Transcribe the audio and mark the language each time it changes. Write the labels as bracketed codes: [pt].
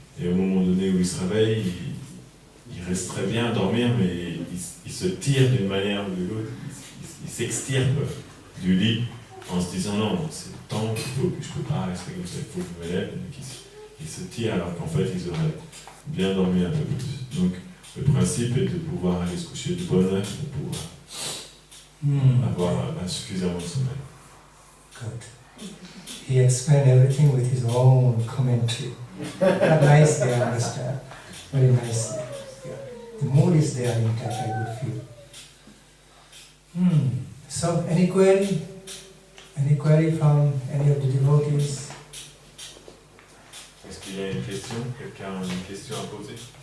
[fr] Et au moment donné où ils se réveillent, ils restent très bien à dormir, mais ils se tirent d'une manière ou de l'autre, ils s'extirpent du lit en se disant non, c'est le temps, je ne peux pas rester comme ça, il faut que je me lève. Donc ils se tirent alors qu'en fait ils auraient bien dormi un peu plus. Donc le principe est de pouvoir aller se coucher de bonne heure pour pouvoir avoir suffisamment de sommeil. [en] Good. He explained everything with his own commentary. But nicely, I understand. Very nicely. Yeah. The mood is there intact, I would feel. So, any query? Any query from any of the devotees? [fr] Est-ce qu'il y a une question? Quelqu'un a une question à poser?